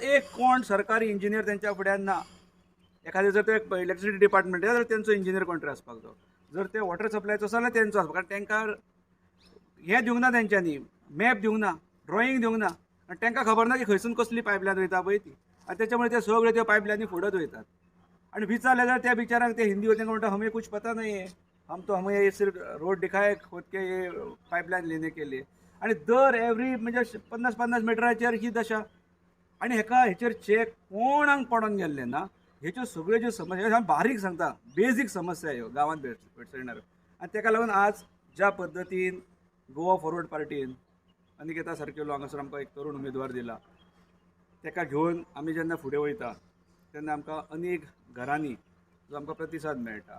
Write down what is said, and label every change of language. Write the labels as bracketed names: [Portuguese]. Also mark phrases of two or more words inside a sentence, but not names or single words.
[Konkani] एक कोण सरकारी इंजिनियर तेंच्या फुड्यान ना. एखादे जर ते [English] electricity department [Konkani] जाल्यार तेंचो इंजिनियर कोण आसपाक जाय. जर ते [English] water supply [Konkani] आसा जाल्यार तेंचो आसपाक. कारण तांकां हें दिवंक ना तेंच्यांनी मॅप दिवंक ना, ड्रॉईंग दिवंक ना. आनी तांकां खबर ना की खंयसून कसली पायपलायन वयता पळय ती. आनी त्याच्यामुळे ते सगळे त्यो पायपलायनी फोडत वयतात. आणि विचारले जाल्यार त्या बिचारांक ते हिंदी तांकां म्हणटा [Hindi] हमें कुछ पता नहीं है, हम तो हमें ये सिर्फ रोड दिखाए खोद के ये पायपलायन लेने के लिए. [Konkani] आणि दर एवरी म्हणजे 50-50 मिटराचेर ही दशा. आणि हेचेर चेक कोणाक पडून गेल्ले ना. ह्याच्यो सगळ्यो ज्यो समस्या हांव बारीक सांगता बेजीक समस्या ह्यो गांवांत भेटसयणार. आनी ताका लागून आज ज्या पद्दतीन गोवा फॉरवर्ड पार्टीन अनिकेता सारकेलो हांगासर आमकां एक तरुण उमेदवार दिला ताका घेवन आमी जेन्ना फुडें वयता तेन्ना आमकां अनेक घरांनी जो आमकां प्रतिसाद मेळटा.